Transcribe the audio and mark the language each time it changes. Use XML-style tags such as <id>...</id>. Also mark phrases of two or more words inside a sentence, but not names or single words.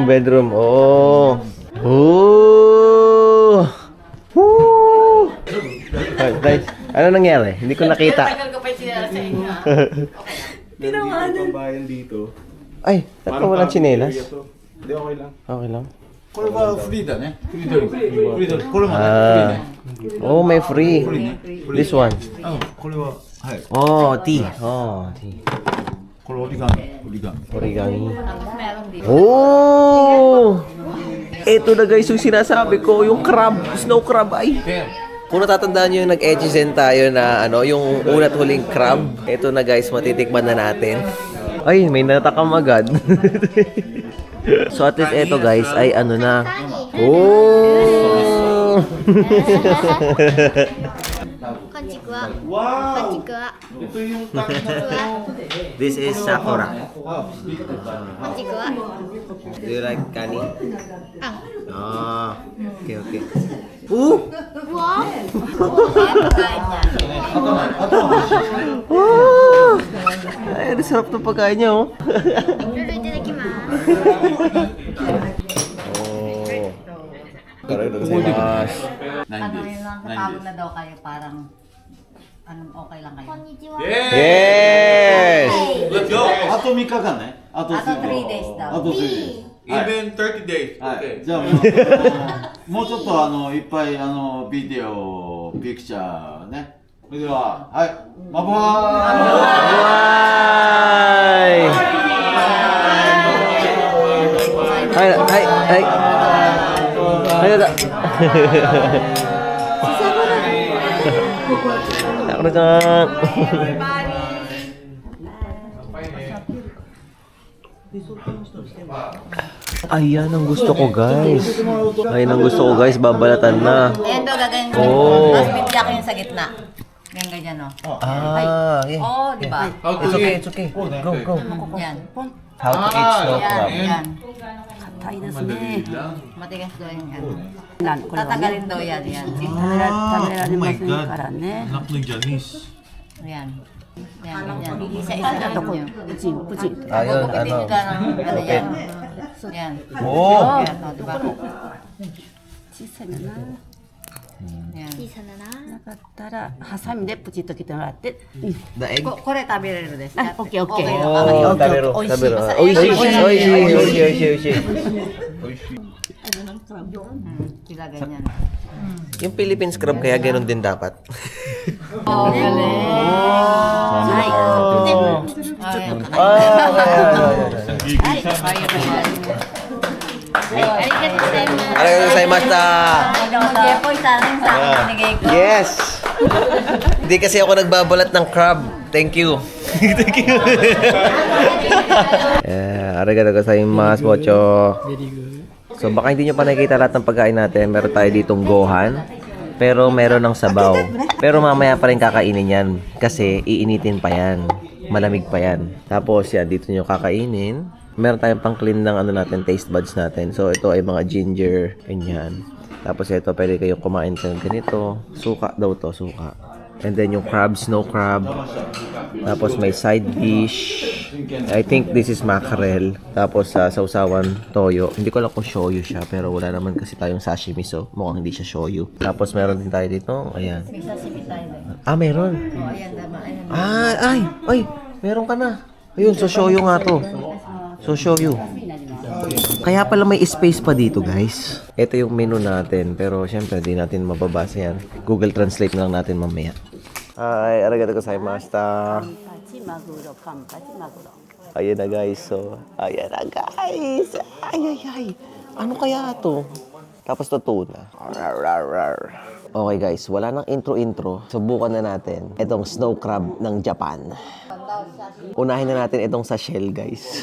<tl>Oh. Oh. Woo! Ay, guys, ano nangyari? Hindi ko nakita. Tagal ko pa yung sinara sa inyo. Meron bayan dito. Ay, tatlo walang tsinelas. Hindi, okay lang. Okay lang.</tl> <ja>これはフリーだね。フリードリンク。フリードリンク。これもね、フリー Ah. ね。</ja> <en>Oh, may free. This one.</en> <ja>これは、はい。</ja> <en>Oh, tea. Oh, tea.</en> <ja>これ折り紙。折り紙。 Origami.</ja> <tl>Tapos meron dito. Oh! Ito na guys yung sinasabi ko, yung crab,</tl> <en>snow crab</en> <tl>ay. Kung natatandaan nyo yung nag-Echizen tayo na ano, yung una't huling crab, ito na guys, matitikman na natin. Ay, may natakam agad.</tl> <en>So at least</en> <tl>ito guys ay ano na. Oh!</tl> <ja>Konnichiwa. Wow! Konnichiwa.</ja> <tl>Ito yung takot.</tl> <en>This is sakura.</en> <ja>Konnichiwa.</ja> <en>Do you like kani? Ah. Ah, okay. Ooh! Wow.</en> <tl>Yan, pagkain niya. Ah! Ay, ang sarap ng pagkain niya, oh.</tl> <ja>Lulu itadakimasu. Oh. Arigatou.</ja> <tl>Ano yun lang, napagod na daw kayo, parang okay lang kayo.</tl> <ja>Konnichiwa.</ja> <en>Yes! Let's go!</en> <ja>あと3日間ね。あとあと3 days だ。あと3 days。</ja> <en>Even 30 days.</en> <ja>はい。</ja> <en>Okay.</en> <ja>じゃあもうちょっといっぱいビデオ、ピクチャーね。それでは、はい。バイバーイ。はい。はいだ。Sakura chan.</ja> <tl>Ayan ang gusto ko guys. Ayan ang gusto ko guys, babalatan na. Ayan daw, gagawin ko. Oh. Tapos bigyan ko yung sa gitna. Yan, ganyan, no?</tl> <en>Ah, yeah.</en> <tl>Oo, di ba?</tl> <en>It's okay, it's okay. Go, go.</en> <tl>Yan.</tl> <en>How to eat snow</en> <tl>Yan,</tl> <en>crab.</en> <tl>yan.</tl> <ja>硬いですね。</ja> <tl>Matigas daw yung ano.</tl> <ja>なんこれはね</ja> <tl>Tatagalin daw yan, yan.</tl> <ja>食べられませんからね。</ja> <tl>Anak ng Janice. Yan. Yan, yan. Isa-isa na to nyo.</tl> <ja>プチンプチン。</ja> <tl>Ayun, Pagpipili ano. ka ng ano yan. Yan. Oh! Yan, o, diba?</tl> <ja>小さいんだな。</ja> <tl>Yan.</tl> <ja>小さなな。なかったらハサミでプチッと切ってもらって。うん。</ja> <en>The egg?</en> <ja>これ食べれるですか？あ、オッケーオッケー。 Oh, tabero, Oishi. tabero. Basta Oishi, oishi. oishi.</ja> <tl>Sila ganyan. Yung Philippines crab kaya ganun din dapat. Oh, galing. Ay.</tl> <ja>Arigatou gozaimasu. Arigatou gozaimashita.</ja> <tl>Jepoy, sana yung sa akin binigay ko.</tl> <en>Yes!</en> <tl>Hindi kasi ako nagbabalat ng crab.</tl> <en>Thank you. Thank you.</en> <ja>Arigatou gozaimasu, Mocho.</ja> <en>Very good.</en> <tl>So baka hindi nyo pa nakikita lahat ng pagkain natin. Meron tayo ditong gohan. Pero meron ng sabaw. Pero mamaya pa rin kakainin yan. Kasi iinitin pa yan. Malamig pa yan. Tapos yan, dito nyo kakainin. Meron tayong pang clean ng ano natin,</tl> <en>taste buds</en> <tl>natin. So ito ay mga ginger. Ganyan. Tapos ito, pwede kayong kumain ng ganito. Suka daw to, suka.</tl> <en>And then</en> <tl>yung crab,</tl> <en>snow crab.</en> <tl>Tapos may side dish.</tl> <en>I think this is mackerel.</en> <tl>Tapos sausawan, toyo. Hindi ko alam kung shoyu siya. Pero wala naman kasi tayong sashimi. So mukhang hindi siya shoyu. Tapos meron din tayo dito. Ayan. May sashimi tayo eh. Ah, meron. Oh, ayan, diba? Ayan. Ay, meron ka na. Ayun, so shoyu nga to. So shoyu. Kaya pala may space pa dito, guys. Ito yung menu natin. Pero syempre, di natin mababasa yan. Google Translate na lang natin mamaya. Ay,</tl> <ja>arigatou gozaimashita. パチマグロカンパチマグロ。</ja> <tl>Ayan na, guys. So, ayan na, guys. Ay. Ano kaya to? Tapos to tuna. Okay, guys. Wala nang intro-intro. Subukan na natin itong</tl> <en>snow crab</en> <tl>ng Japan. Unahin na natin itong sa shell, guys.</tl>